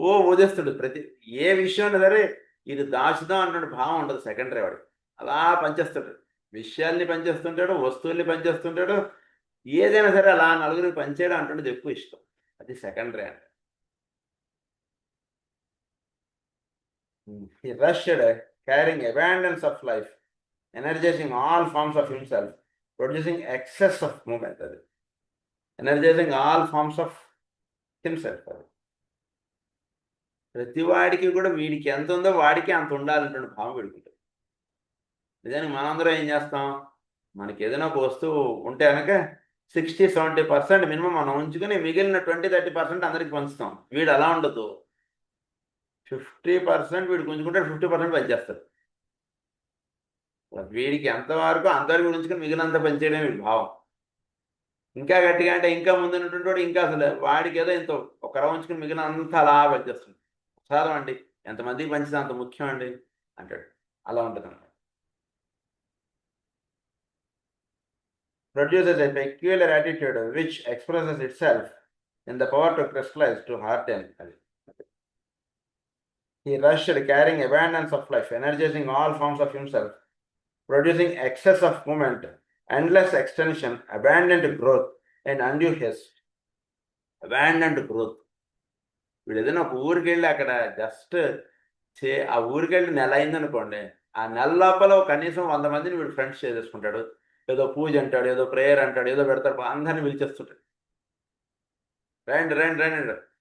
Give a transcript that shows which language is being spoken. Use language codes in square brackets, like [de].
[te] ఊదేస్తుడు ప్రతి ఏ విషయం సరే ఇది దాచుదాం అన్న భావం ఉండదు సెకండరీ వాడికి. అలా పనిచేస్తాడు, విషయాల్ని పనిచేస్తుంటాడు, వస్తువుల్ని పనిచేస్తుంటాడు, ఏదైనా సరే అలా నలుగురికి పనిచేయడం అంటున్నది ఎక్కువ ఇష్టం. అది సెకండరీ అంటే. [en] He rushed, carrying abundance of life, energizing all forms of himself, producing excess of movement. అది energizing all forms of himself. [te] అది ప్రతి వాడికి కూడా వీడికి ఎంత ఉందో వాడికి అంత ఉండాలంటే భావం పెడుకుంటుంది. నిజానికి మనందరం ఏం చేస్తాం, మనకి ఏదైనా ఒక వస్తువు ఉంటే కనుక 60-70% మినిమం మనం ఉంచుకొని మిగిలిన 20-30% అందరికి పంచుతాం. వీడు అలా ఉండదు, 50% వీడు గుంజుకుంటాడు, 50% పనిచేస్తాడు. వీడికి ఎంతవరకు అంతవరకు ఉంచుకొని మిగిలినంత పనిచేయడం వీడి భావం. ఇంకా గట్టిగా అంటే ఇంకా ముందు ఉన్నటువంటి వాడు ఇంకా అసలు వాడికి ఏదో ఇంత ఒక ఉంచుకొని మిగిలిన అంతా అలా పనిచేస్తుంది. సారం అండి, ఎంతమందికి పంచితే అంత ముఖ్యం అండి అంటాడు. అలా ఉంటుంది అన్నమాట. [en] Produces a peculiar attitude which expresses itself in the power to crystallize, to harden. He rushed, carrying abundance of life, energizing all forms of himself, producing excess of movement, endless extension, abundant growth, and undue haste. Abundant growth. [te] వీడు ఏదైనా ఒక ఊరికి వెళ్ళి అక్కడ just ఆ ఊరికి వెళ్ళి నెల అయిందనుకోండి, ఆ నెల లోపల కనీసం 100 మందిని వీడు ఫ్రెండ్స్ చేసేసుకుంటాడు. ఏదో పూజ అంటాడు, ఏదో ప్రేయర్ అంటాడు, ఏదో పెడతాడు, అందరిని పిలిచేస్తుంటాడు. రండి రండి రండి.